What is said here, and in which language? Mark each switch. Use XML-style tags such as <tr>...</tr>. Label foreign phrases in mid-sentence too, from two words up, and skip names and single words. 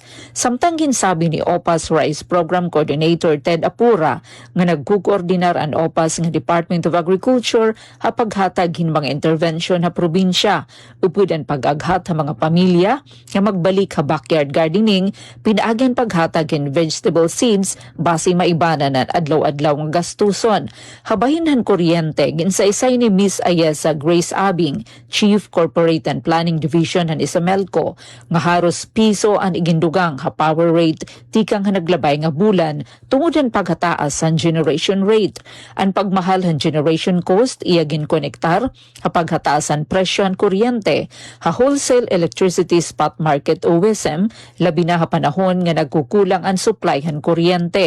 <war>Samtang ginsabi ni OPAS Rice Program Coordinator Ted Apura nga nagkukoordinar ang OPAS nga Department of Agriculture ha paghatag hin mga intervention ha probinsya. Upod ang pag-aghat ha mga pamilya nga magbalik ha</war> <en>backyard gardening,</en> <war>pinaagan paghatag hin</war> <en>vegetable seeds</en> <war>base maibanan at adlaw-adlaw nga gastuson. Habahinhan kuryente, ginsaysay ni Miss Ayesa Grace Abing, Chief Corporate and Planning Division han Isamelco, nga haros piso ang igindugang ha</war> <en>power rate</en> <war>tikang ha naglabay nga bulan tungod ang paghataas ang</war> <en>generation rate.</en> <war>Ang pagmahal han</war> <en>generation cost</en> <war>iyagin konektar ha paghataasan presyon kuryente. Ha</war> <en>wholesale electricity spot market</en> <war>OSM labi na ha panahon nga nagkukulang ang supply han kuryente.</war>